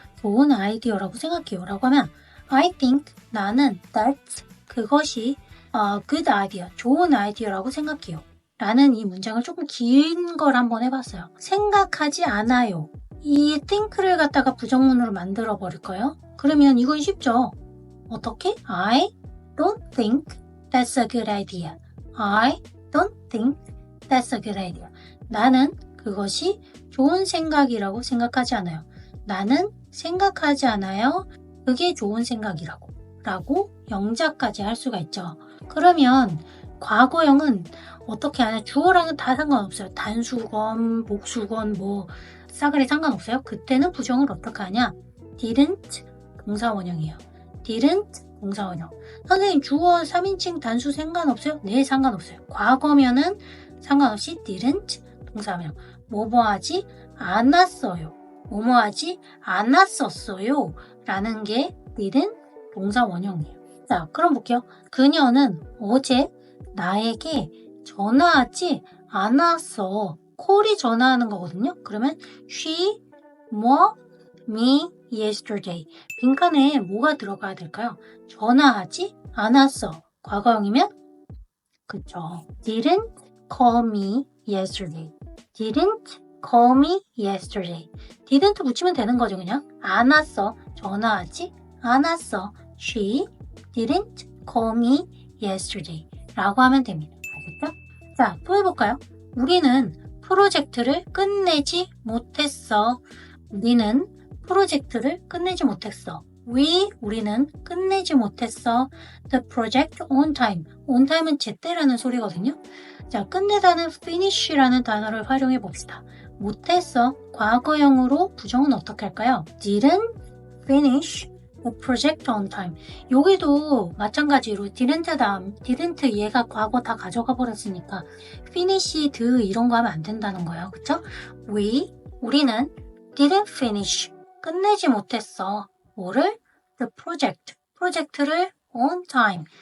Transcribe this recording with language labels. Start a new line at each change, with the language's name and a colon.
Korean: 좋은 아이디어라고 생각해요. 라고 하면
English: I think
Korean: 나는
English: that's
Korean: 그것이
English: good idea,
Korean: 좋은 아이디어라고 생각해요. 라는 이 문장을 조금 긴 걸 한번 해봤어요. 생각하지 않아요. 이 think를 갖다가 부정문으로 만들어 버릴까요? 그러면 이건 쉽죠. 어떻게?
English: I don't think that's a good idea. I don't think that's a good idea.
Korean: 나는 그것이 좋은 생각이라고 생각하지 않아요. 나는 생각하지 않아요. 그게 좋은 생각이라고. 라고 영작까지 할 수가 있죠. 그러면 과거형은 어떻게 하냐? 주어랑은 다 상관없어요. 단수건, 복수건, 뭐 싸그리 상관없어요. 그때는 부정을 어떻게 하냐? didn't 동사원형이에요. didn't 동사원형. 선생님 주어 3인칭 단수 상관없어요? 네, 상관없어요. 과거면은 상관없이 didn't 동사원형. 뭐뭐하지 않았어요. 뭐뭐하지 않았었어요. 라는 게 didn't 동사원형이에요. 자, 그럼 볼게요. 그녀는 어제 나에게 전화하지 않았어. 콜이 전화하는 거거든요. 그러면 she, me, yesterday. 빈칸에 뭐가 들어가야 될까요? 전화하지 않았어. 과거형이면 그쵸.
English: didn't call me yesterday. didn't call me yesterday.
Korean: didn't 붙이면 되는 거죠. 그냥 안 왔어. 전화하지 않았어.
English: She didn't call me yesterday.
Korean: 라고 하면 됩니다. 알겠죠? 자, 또 해볼까요? 우리는 프로젝트를 끝내지 못했어. 우리는 프로젝트를 끝내지 못했어. 우리는 끝내지 못했어.
English: The project on time.
Korean: on time은 제때라는 소리거든요. 자, 끝내다는 finish라는 단어를 활용해 봅시다. 못했어. 과거형으로 부정은 어떻게 할까요?
English: didn't finish the project on time.
Korean: 여기도 마찬가지로 didn't 다음, didn't 얘가 과거 다 가져가 버렸으니까 finish, 이런 거 하면 안 된다는 거예요. 그쵸? 우리는
English: didn't finish.
Korean: 끝내지 못했어. 뭐를?
English: The project.
Korean: 프로젝트를
English: on time.